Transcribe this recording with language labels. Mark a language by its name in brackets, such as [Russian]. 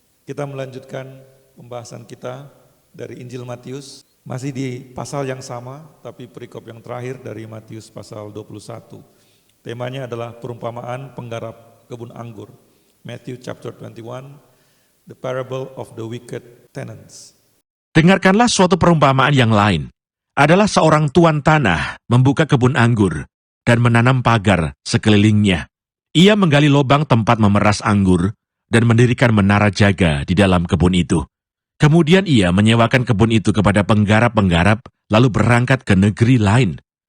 [Indonesian] Kita melanjutkan pembahasan kita dari Injil Matius. Masih di pasal yang sama, tapi perikop yang terakhir dari Matius pasal 21. Temanya adalah perumpamaan penggarap kebun anggur. [English] Matthew chapter 21, the parable of the wicked tenants. [Indonesian] Dengarkanlah suatu perumpamaan yang lain. Adalah seorang tuan tanah membuka kebun anggur dan menanam pagar sekelilingnya. Ia menggali lubang tempat memeras anggur dan mendirikan menara jaga di dalam kebun itu. Kemudian ia menyewakan kebun itu kepada penggarap-penggarap, lalu berangkat ke negeri lain.